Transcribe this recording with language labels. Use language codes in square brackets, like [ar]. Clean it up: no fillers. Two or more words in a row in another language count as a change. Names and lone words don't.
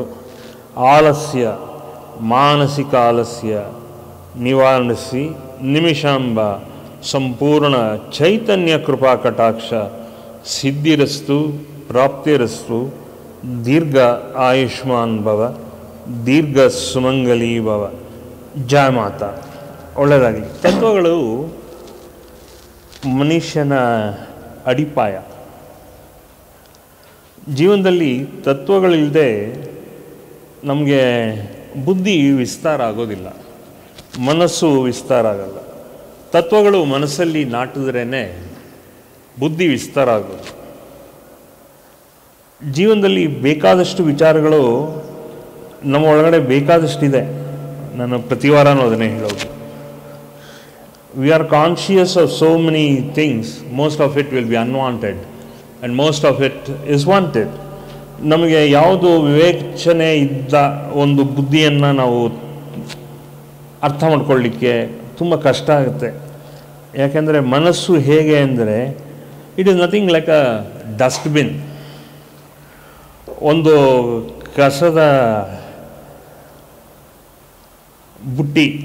[sa] आलस्य मानसिक आलस्य निवारणि निमिषांब संपूर्ण चैतन्य कृपा कटाक्ष सिद्धिरस्तु प्राप्तिरस्तु। दीर्घ आयुष्मान भव दीर्घ सुमंगली भव। जय माता। [kn] ಒಳ್ಳೆಯದಾಗಲಿ। ತತ್ವಗಳು ಮನುಷ್ಯನ ಅಡಿಪಾಯ. ಜೀವನದಲ್ಲಿ ತತ್ವಗಳಿಲ್ಲದೆ ನಮಗೆ ಬುದ್ಧಿ ವಿಸ್ತಾರ ಆಗೋದಿಲ್ಲ, ಮನಸ್ಸು ವಿಸ್ತಾರ ಆಗಲ್ಲ. ತತ್ವಗಳು ಮನಸ್ಸಲ್ಲಿ ನಾಟಿದ್ರೇ ಬುದ್ಧಿ ವಿಸ್ತಾರ ಆಗೋದು. ಜೀವನದಲ್ಲಿ ಬೇಕಾದಷ್ಟು ವಿಚಾರಗಳು ನಮ್ಮ ಒಳಗಡೆ ಬೇಕಾದಷ್ಟಿದೆ. ನಾನು ಪ್ರತಿ ವಾರನೂ ಅದನ್ನೇ ಹೇಳೋದು. [en] we are conscious of so many things. most of it will be unwanted and most of it is wanted. [kn] ನಮಗೆ ಯಾವುದು ವಿವೇಚನೆ ಇದ್ದ ಒಂದು ಬುದ್ಧಿಯನ್ನು ನಾವು ಅರ್ಥ ಮಾಡ್ಕೊಳ್ಳಿಕ್ಕೆ ತುಂಬ ಕಷ್ಟ ಆಗುತ್ತೆ. ಯಾಕೆಂದರೆ ಮನಸ್ಸು ಹೇಗೆ ಅಂದರೆ [en] it is nothing like a dustbin. [kn] ಒಂದು ಕಸದ ಬುಟ್ಟಿ.